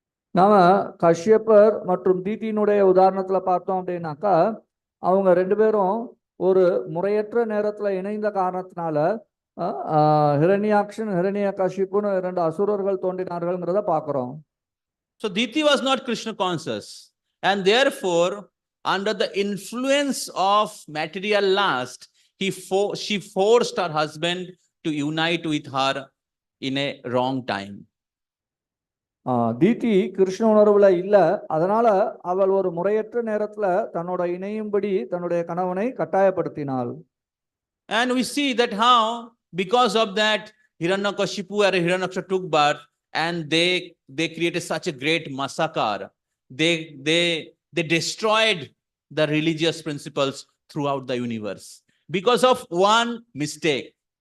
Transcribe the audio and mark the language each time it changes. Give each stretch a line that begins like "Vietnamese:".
Tamil: நாம கஷ்யப்பர் மற்றும் தீதியினுடைய உதாரணத்துல பார்த்தோம் அப்படின்னாக்கா, அவங்க ரெண்டு பேரும் ஒரு முறையற்ற நேரத்துல இணைந்த காரணத்தினால ஹிரண்யாக்ஷன் ஹிரண்யகசிப்புன்னு இரண்டு அசுரர்கள் தோன்றினார்கள்ங்கிறத பார்க்கிறோம்.
English: So Diti was not Krishna conscious, and therefore under the influence of material lust, she forced her husband to unite with her in a wrong time.
Tamil: தீதி கிருஷ்ண உணர்வுல இல்ல, அதனால அவள் ஒரு முறையற்ற நேரத்துல தன்னோட இணையும்படி தன்னுடைய கணவனை கட்டாயப்படுத்தினாள்.
English: And we see that how because of that Hiranyakashipu and Hiranyaksha took birth, and they created such a great massacre. They destroyed the religious principles throughout the universe because of one mistake.